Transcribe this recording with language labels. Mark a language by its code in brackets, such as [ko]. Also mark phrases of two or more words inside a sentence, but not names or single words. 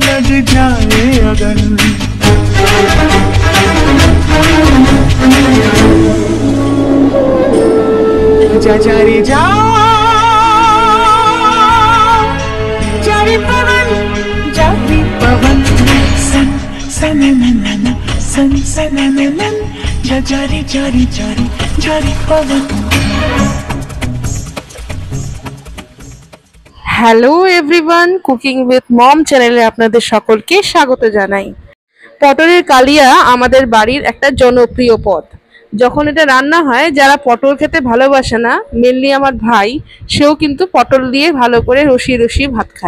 [hi] लग जाए अगर जा जा रे जा जारी पवन सन सनननन सन सनननन जा जारी जारी जारी जारी पवन। [en] Hello everyone, [bn] কুকিং উইথ মম চ্যানেলে আপনাদের সকলকে স্বাগত জানাই। পটলের কালিয়া আমাদের বাড়ির একটা জনপ্রিয় পদ। যখন এটা রান্না হয়, যারা পটল খেতে ভালোবাসে না, মেনলি আমার ভাই, সেও কিন্তু পটল দিয়ে ভালো করে রসিয়ে রসিয়ে ভাত খায়।